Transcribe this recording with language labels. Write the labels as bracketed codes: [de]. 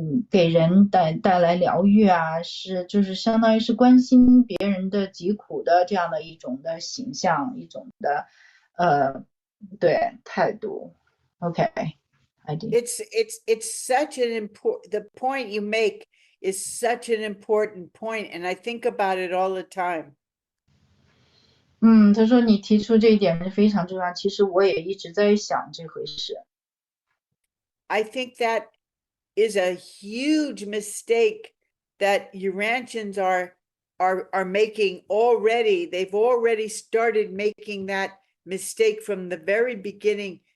[zh] 给人带来疗愈啊，就是相当于是关心别人的疾苦的这样的一种的形象，一种的对态度。 [en] OK，I did. It's such an important, the point you make is such an important point, and I think about it all the time. [zh] 他说你提出这一点是非常重要，其实我也一直在想这回事。 [en] I think that is a huge mistake that Urantians are making already. They've already started making that mistake from the very beginning.